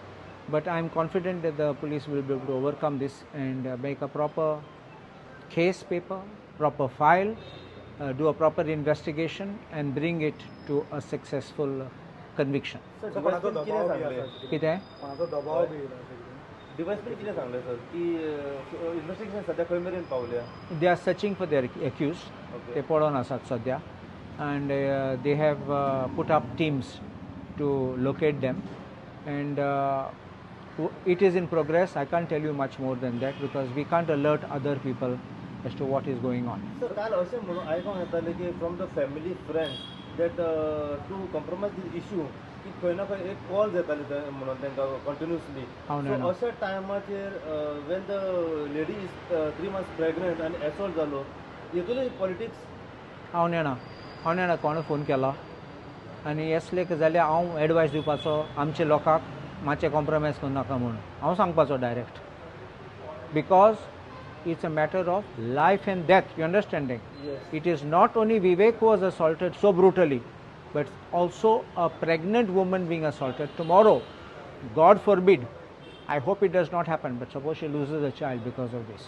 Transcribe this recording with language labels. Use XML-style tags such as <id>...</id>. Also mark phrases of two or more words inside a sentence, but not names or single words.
<en>But I am confident that the police will be able to overcome this and make a proper case paper, proper file, do a proper investigation, and bring it to a successful conviction. They are searching for their accused.</en> <kok>They पळोवन आसात सध्या,</kok> <en>and they have put up teams to locate them, and it is in progress. I can't tell you much more than that, because we can't alert other people as to what is going on. Sir,</en> <kok>काल असे म्हणून आयकोंक येताले की</kok> <en>from the family friends that to compromise this issue,</en> <kok>की खंय ना खंय एक कॉल येताले म्हणून तांकां continuously.</kok> <en>So</en> <kok>अशा टायमाचेर</kok> <en>when the lady is 3 months pregnant and assault जालो, येतुले politics.</en> <kok>हांव नेणा कोण फोन केला आनी येसले जाल्यार हांव एडवायस दिवपाचो आमच्या लोकांक मातशें कॉम्प्रोमायज करूं नाका म्हणून हांव सांगपाचो डायरेक्ट,</kok> <en>बिकॉज it's a matter of life and death. You understanding? Yes. It is not only Vivek who was assaulted so brutally, but also a pregnant woman being assaulted. Tomorrow, God forbid, I hope it does not happen, but suppose she loses a child because of this.</en>